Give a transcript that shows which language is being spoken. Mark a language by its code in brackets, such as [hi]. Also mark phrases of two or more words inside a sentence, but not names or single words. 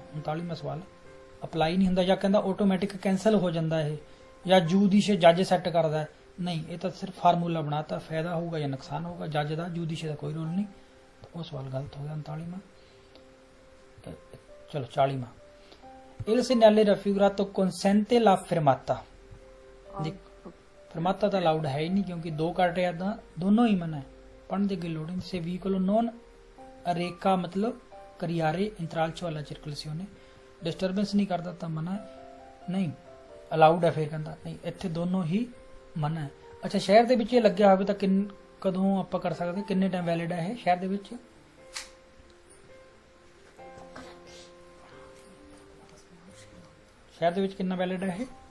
[pa] 39ਵਾਂ ਸਵਾਲ, ਅਪਲਾਈ ਨਹੀਂ ਹੁੰਦਾ, ਜਾਂ ਕਹਿੰਦਾ ਆਟੋਮੈਟਿਕ ਕੈਂਸਲ ਹੋ ਜਾਂਦਾ ਇਹ, ਜਾਂ ਜੂਦੀਸ਼ੇ ਜੱਜ ਸੈੱਟ ਕਰਦਾ। ਨਹੀਂ, ਇਹ ਤਾਂ ਸਿਰਫ ਫਾਰਮੂਲਾ ਬਣਾਤਾ, ਫਾਇਦਾ ਹੋਊਗਾ ਜਾਂ ਨੁਕਸਾਨ ਹੋਊਗਾ, ਜੱਜ ਦਾ, ਜੂਦੀਸ਼ੇ ਦਾ ਕੋਈ ਰੋਲ ਨਹੀਂ। ਉਹ ਸਵਾਲ ਗਲਤ ਹੋ ਗਿਆ। 39ਵਾਂ। ਚਲੋ 40ਵਾਂ, [it] il segnale raffigurato consente la fermata। [pa] fermata ਤਾਂ ਅਲਾਉਡ ਹੈ ਹੀ ਨਹੀਂ, ਕਿਉਂਕਿ ਦੋ ਕੱਟ ਆ ਤਾਂ ਦੋਨੋਂ ਹੀ ਮਨਾ ਹੈ, ਪੜ੍ਹਨ ਦੀ ਕੋਈ ਲੋੜ ਨਹੀਂ। [it] se veicolo non reca [pa] ਮਤਲਬ [it] creare intralcio [pa] ਵਾਲਾ circolazione, ਡਿਸਟਰਬੈਂਸ ਨਹੀਂ ਕਰਦਾ ਤਾਂ ਮਨਾ ਨਹੀਂ, ਅਲਾਉਡ ਹੈ। ਫਿਰ ਕਹਿੰਦਾ ਨਹੀਂ, ਇੱਥੇ ਦੋਨੋਂ ਹੀ ਮਨਾ ਹੈ। ਅੱਛਾ, ਸ਼ਹਿਰ ਦੇ ਵਿੱਚ ਇਹ ਲੱਗਿਆ ਹੋਵੇ ਤਾਂ ਕਦੋਂ ਆਪਾਂ ਕਰ ਸਕਦੇ, ਕਿੰਨੇ ਟਾਈਮ ਵੈਲਿਡ ਹੈ ਇਹ ਸ਼ਹਿਰ ਦੇ ਵਿੱਚ? ਸ਼ਹਿਰ ਦੇ ਵਿੱਚ ਕਿੰਨਾ ਵੈਲਿਡ ਹੈ ਇਹ?